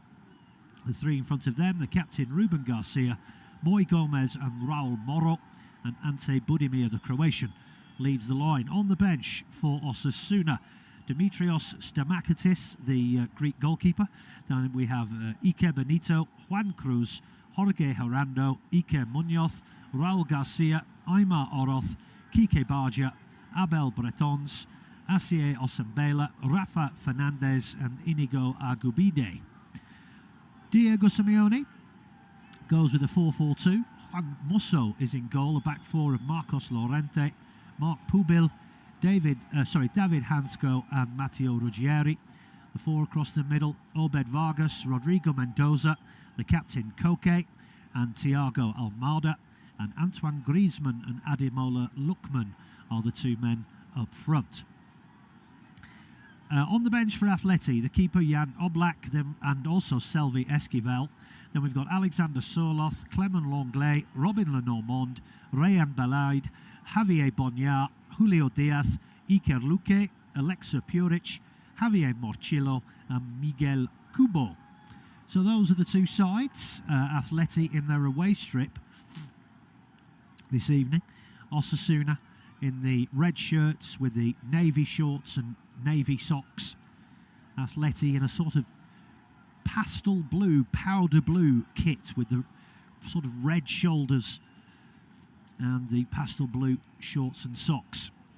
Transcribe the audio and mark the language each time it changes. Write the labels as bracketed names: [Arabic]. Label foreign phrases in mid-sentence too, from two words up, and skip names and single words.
[English] The 3 in front of them, the captain Ruben Garcia, Moy Gomez and Raul Moro, and Ante Budimir, the Croatian, leads the line. On the bench for Osasuna, Dimitrios Stamakatis, the Greek goalkeeper. Then we have Ike Benito, Juan Cruz, Jorge Herando, Ike Munoz, Raul Garcia, Aymar Oroz, Kike Barja, Abel Bretons, Asier Osembela, Rafa Fernandez and Inigo Agubide. Diego Simeone goes with a 4-4-2. Juan Musso is in goal, a back 4 of Marcos Llorente, Mark Pubil, David Hansko and Matteo Ruggieri. The 4 across the middle, Obed Vargas, Rodrigo Mendoza, the captain Koke and Thiago Almada, and Antoine Griezmann and Ademola Lookman are the 2 men up front. On the bench for Atleti, the keeper Jan Oblak and also Selvi Esquivel. Then we've got Alexander Soloth, Clement Lenglet, Robin Lenormand, Rayan Balaid, Javier Bonyar, Julio Diaz, Iker Luque, Alexa Puric, Javier Morchillo and Miguel Cubo. So those are the 2 sides. Atleti in their away strip this evening. Osasuna in the red shirts with the navy shorts and navy socks. Atleti in a sort of pastel blue, powder blue kit with the sort of red shoulders and the pastel blue shorts and socks.